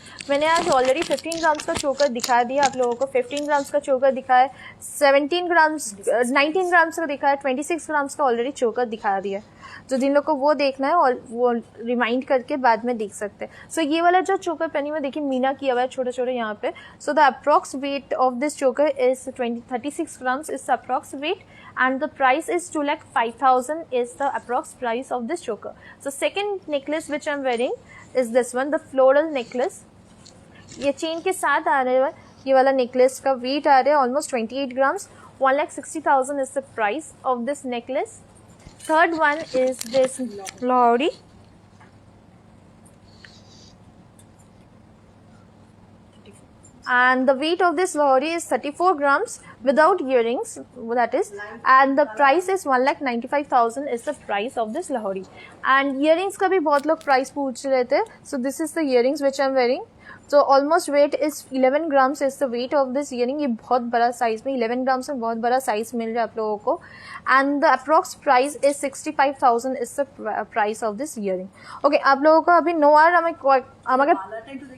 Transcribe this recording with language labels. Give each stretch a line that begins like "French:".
Hindi: मैंने आज already 15 grams का चोकर दिखा दिया आप लोगों को 15 ग्राम्स का चोकर दिखाया 19 ग्राम्स का दिखाया 26 ग्राम्स का ऑलरेडी चोकर दिखा दिया तो जिन लोग को वो देखना है और वो रिमाइंड करके बाद में देख सकते हैं सो ये वाला जो चोकर पहनी हुआ देखिए मीना किया हुआ है छोटे छोटे यहाँ पे
English: So the approx weight of this choker is 36 grams is the approx weight and the price is 2,05,000 is the approx price of this choker. So second necklace which I'm wearing is this one, the floral necklace.
Hindi: ये chain के साथ आ रहे हैं ये वाला necklace का wait आ रहा है almost 28 grams
English: 1,60,000 is the price of this necklace. Third one is this Lahori. And the weight of this Lahori is 34 grams without earrings that is and the price is 1,95,000 is the price of this Lahori and earrings
Hindi: का भी बहुत लोग price पूछ रहे थे
English: so this is the earrings which I'm wearing so almost weight is 11 grams is the weight of this earring
Hindi: ये बहुत बड़ा साइज में 11 grams में बहुत बड़ा साइज मिल रहा है आप लोगों को
English: and the approx price is 65,000 is the price of this earring okay
Hindi: आप लोगों को अभी नो आर हमें